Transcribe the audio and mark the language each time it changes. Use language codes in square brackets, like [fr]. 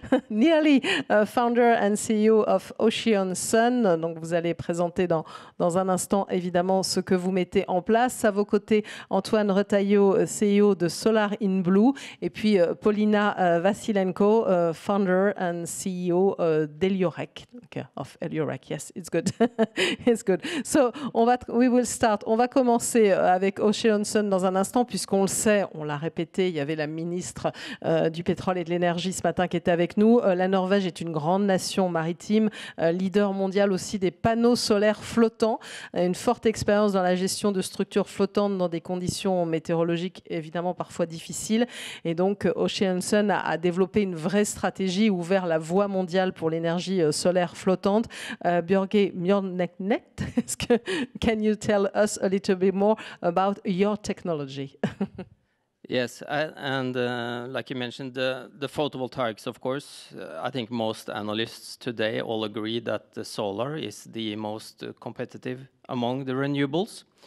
[en] Nearly founder and CEO of Ocean Sun. [fr] Donc, vous allez présenter dans un instant, évidemment, ce que vous mettez en place. À vos côtés, Antoine Retailleau, CEO de Solar in Blue. Et puis, Paulina Vasilenko, [en] founder and CEO [fr] d'Eliorec. [en] Okay, of Eliorec. Yes, it's good. It's good. So, we will start. [fr] On va commencer avec Ocean Sun dans un instant, puisqu'on le sait, on l'a répété, il y avait la ministre du pétrole et de l'énergie ce matin qui était avec nous. La Norvège est une grande nation maritime, leader mondial aussi des panneaux solaires flottants, une forte expérience dans la gestion de structures flottantes dans des conditions météorologiques évidemment parfois difficiles. Et donc Ocean Sun a développé une vraie stratégie, ouvert la voie mondiale pour l'énergie solaire flottante. [en] Björge Björneklet, can you tell us a little bit more about your technology? Yes, and like you mentioned, the photovoltaics, of course, I think most analysts today all agree that the solar is the most competitive among the renewables.